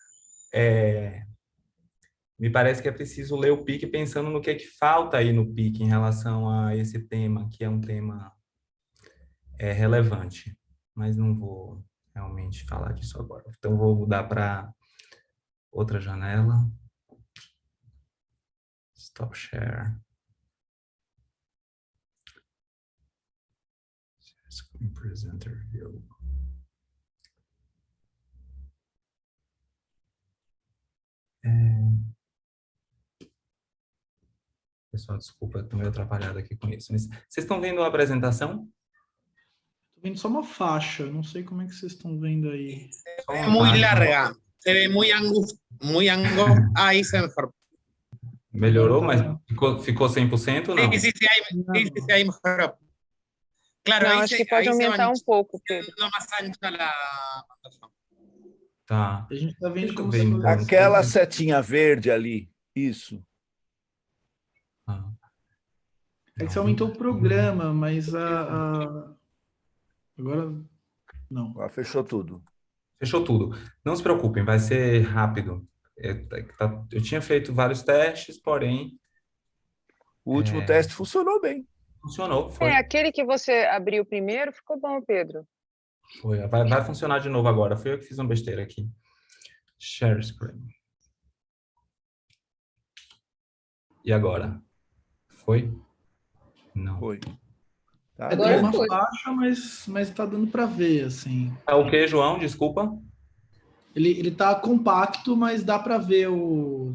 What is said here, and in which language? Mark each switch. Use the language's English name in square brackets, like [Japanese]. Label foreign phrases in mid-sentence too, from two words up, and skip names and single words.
[Portuguese] me parece que é preciso ler o PIC pensando no que é que falta aí no PIC em relação a esse tema, que é um tema relevante. Mas não vou realmente falar disso agora. Então, vou mudar para outra janela. [English] Stop share. Screen presenter view. [Portuguese] Pessoal, desculpa, estou meio atrapalhado aqui com isso. Mas vocês estão vendo a apresentação? Estou vendo só uma faixa, não sei como é que vocês estão vendo aí. É muito larga, se vê muito angosta. [Spanish] Aí se mejor. [Portuguese] Melhorou, mas ficou 100% ou não? [Spanish] Sí, ahí mejoró. Claro, [Portuguese] Não, [Spanish] ahí [Portuguese] acho que pode aumentar um pouco, Pedro. [Spanish] más ancha la pantalla. [Portuguese] Tá. A gente está vendo como se fosse... Aquela setinha verde ali, isso. É que você aumentou o programa, mas agora não. Agora fechou tudo. Fechou tudo. Não se preocupem, vai ser rápido. Eu tinha feito vários testes, porém... O último teste funcionou bem. Funcionou, foi. Aquele que você abriu primeiro ficou bom, Pedro. Foi, vai funcionar de novo agora. Fui eu que fiz uma besteira aqui. [English] Share screen. [Portuguese] E agora? Foi? Não. Foi. Tá, agora uma faixa, mas tá dando para ver, assim. É o que, João? Desculpa. Ele tá compacto, mas dá para ver o